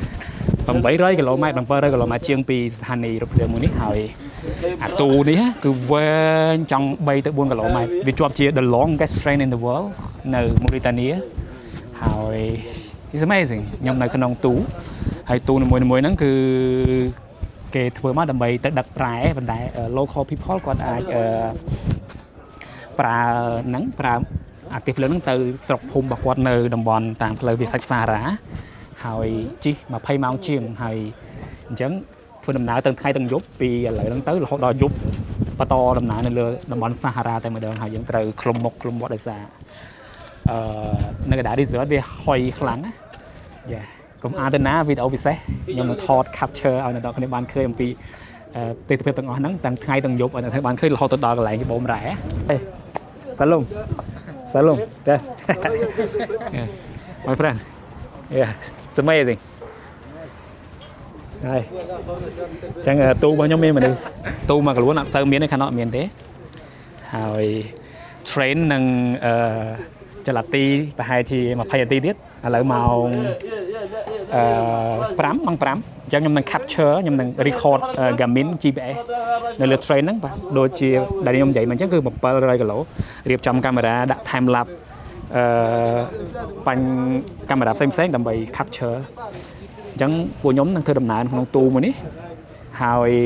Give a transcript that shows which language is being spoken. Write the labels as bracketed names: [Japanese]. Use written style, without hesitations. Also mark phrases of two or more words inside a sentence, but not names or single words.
[Khmer] 800 គីឡូម៉ែត្រ 700 គីឡូម៉ែត្រជាងពីស្ថានីយ៍រថភ្លើងមួយនេះហើយអាទូនេះគឺវែងចង់3ទៅ4គីឡូម៉ែត្រវាជាប់ជា [English] the longest train in the world [Khmer] នៅ Mauritania ហើយ [English] it's amazing [Khmer] ខ្ញុំនៅក្នុងទូហើយទូមួយហ្នឹងគឺគេធ្វើមកដើម្បីទៅដឹកប្រែប៉ុន្តែ [English] local people [Khmer] គាត់អាច ប្រើអាទិភ្លើងហ្នឹងទៅស្រុកភូមិរបស់គាត់នៅតំបន់តាមផ្លូវវាសាច់សារ៉ាហើយជិះ20ម៉ោងជាងហើយ អញ្ចឹងធ្វើដំណើរទាំងថ្ងៃទាំងយប់ពីឥឡូវហ្នឹងទៅរហូតដល់យប់បន្តដំណើរនៅលើតំបន់សារ៉ាតែម្ដងហើយយើងត្រូវឃ្លុំមុខឃ្លុំមាត់ដោយសារនៅកណ្ដាល resort វាហុយខ្លាំងណាយ៉ាកុំអានទៅណាវីដេអូពិសេសខ្ញុំនឹងថត capture ឲ្យអ្នកនរគ្នាបានឃើញអំពីទិដ្ឋភាពទាំងអស់ហ្នឹងទាំងថ្ងៃទាំងយប់ឲ្យអ្នកនរបានឃើញរហូតទៅដល់កន្លែងគេបូមរ៉ែសាឡុង yes [English] my friend yeah it's amazing [Khmer] ហើយចឹងទូរបស់ខ្ញុំមានមនុស្សទូមកខ្លួនអត់សូវមានទេខាងនោះអត់មានទេហើយ train នឹងចលនាទីប្រហែលជា20នាទីទៀតឥឡូវម៉ោង 5ម៉ោង5អញ្ចឹងខ្ញុំនឹង capture ខ្ញុំនឹង record Garmin GPS នៅលើ train ហ្នឹងបាទដូចជាដែលខ្ញុំនិយាយមកអញ្ចឹងគឺ700គីឡូរៀបចំកាមេរ៉ាដាក់ [English] time lapse [Khmer] បាញ់កាមេរ៉ាផ្សេងៗដើម្បី capture អញ្ចឹងពួកខ្ញុំនឹងធ្វើដំណើរក្នុងទូមួយនេះហើយ